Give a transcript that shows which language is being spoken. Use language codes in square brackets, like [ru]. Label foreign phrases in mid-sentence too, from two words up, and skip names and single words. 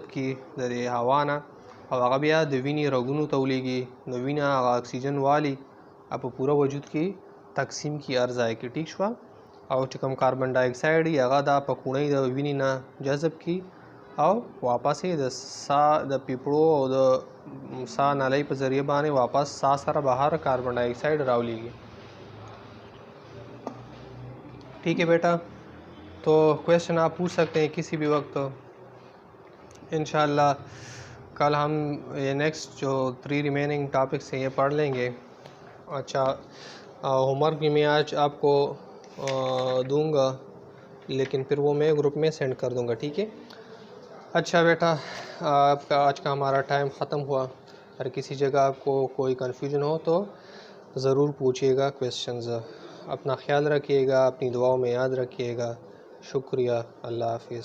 [ps] کړي د دې هوا نه او هغه بیا د وینې رګونو ته ولېږي د وینه هغه اکسیجن والي په پوره وجود کې تقسیم کړي هر ځای کې ټیک شوه او چې کوم [en] carbon dioxide [ps] وي هغه دا پکوړی د وینې نه جذب کړي او واپس یې د ساه د پیپړو او د ساه نالی په ذریعه باندې واپس ساه سره بهر [en] carbon dioxide [ps] راولیږي [ur] ٹھیک ہے بیٹا تو کویشچن آپ پوچھ سکتے ہیں کسی بھی وقت انشاءاللہ کل ہم یہ نیکسٹ جو 3 [en] remaining topics [ur] ہیں یہ پڑھ لیں گے اچھا [en] home work [ur] بھی میں آج آپ کو دوں گا لیکن پھر وہ میں گروپ میں سینڈ کر دوں گا ٹھیک ہے اچھا بیٹا آپ کا آج کا ہمارا ٹائم ختم ہوا اگر کسی جگہ آپ کو کوئی کنفیوژن ہو تو ضرور پوچھیے گا کویشچنز اپنا خیال رکھیے گا اپنی دعاؤں میں یاد رکھیے گا شکریہ اللہ حافظ